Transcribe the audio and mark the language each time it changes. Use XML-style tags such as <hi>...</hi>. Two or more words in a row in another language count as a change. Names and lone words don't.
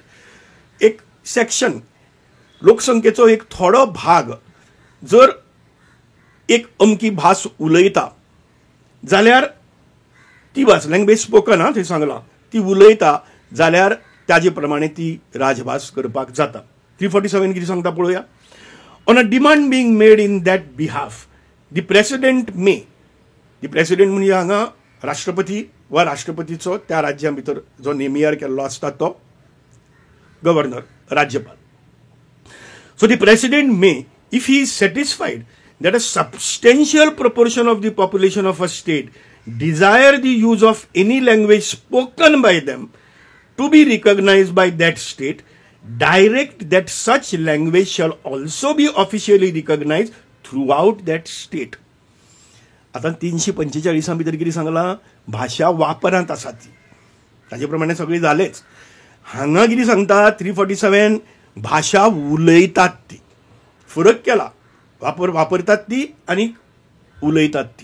<kok>एक सेक्शन लोकसंख्येचो एक थोडो भाग जर एक अमकी भास उलयता जाल्यार ती भास</kok> <en>language spoken</en> <kok>थंय सांगलां ती उलयता जाल्यार ताजे प्रमाणे ती राजभास करपाक जाता. 347 कितें सांगता पळोवया.</kok> <en>on a demand being made in that behalf the president may, the president</en> <kok>म्हणजे हांगा राष्ट्रपती वा राष्ट्रपतीचो त्या राज्या भितर जो नेमियार केल्लो आसता तो governor, Rajyapal.</kok> <en>So the president may, if he is satisfied that a substantial proportion of the population of a state desire the use of any language spoken by them to be recognized by that state, direct that such language shall also be officially recognized throughout that state.</en> <kok>आता 345 भितर कितें सांगलां, भाशा वापरांत आसा ती, ताजे प्रमाणे सगळी जालेच. हांगा कितें सांगता 347 भाशा उलयतात ती, फरक केला, वापरतात ती आनी उलयतात ती.</kok>